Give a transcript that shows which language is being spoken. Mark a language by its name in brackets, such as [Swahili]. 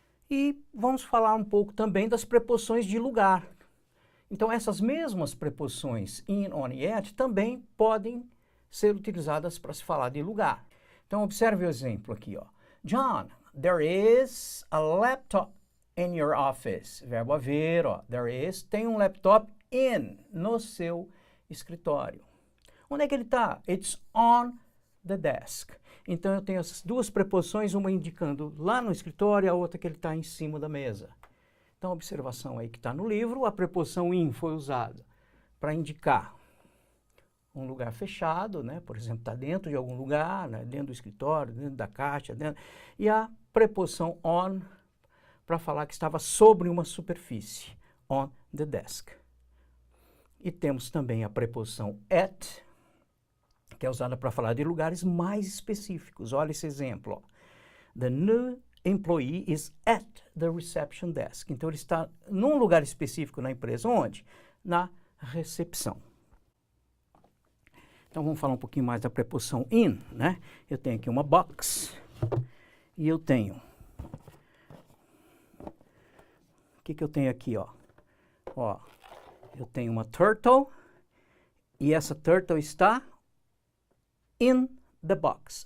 [Portuguese] E vamos falar um pouco também das preposições de lugar. Então, essas mesmas preposições in, on e at também podem ser utilizadas para se falar de lugar. Então, observe o exemplo aqui, ó. [English] John, there is a laptop in your office. [Portuguese] Verbo haver, ó. [English] There is, [Portuguese] tem um laptop in, no seu escritório. Onde é que ele está? [English] It's on the desk. [Portuguese] Então, eu tenho essas duas preposições, uma indicando lá no escritório, a outra que ele está em cima da mesa. Então, observação aí que está no livro, a preposição in foi usada para indicar um lugar fechado, né? Por exemplo, está dentro de algum lugar, né? Dentro do escritório, dentro da caixa, dentro. E a preposição on para falar que estava sobre uma superfície, [English] on the desk. [Portuguese] E temos também a preposição at, que é usada para falar de lugares mais específicos. Olha esse exemplo, ó. [English] The new employee is at the reception desk. [Portuguese] Então, ele está num lugar específico na empresa. Onde? Na recepção. Então, vamos falar um pouquinho mais da preposição in, né? Eu tenho aqui uma box e eu tenho... O que eu tenho aqui, ó? Ó, eu tenho uma turtle e essa turtle está [English] in the box.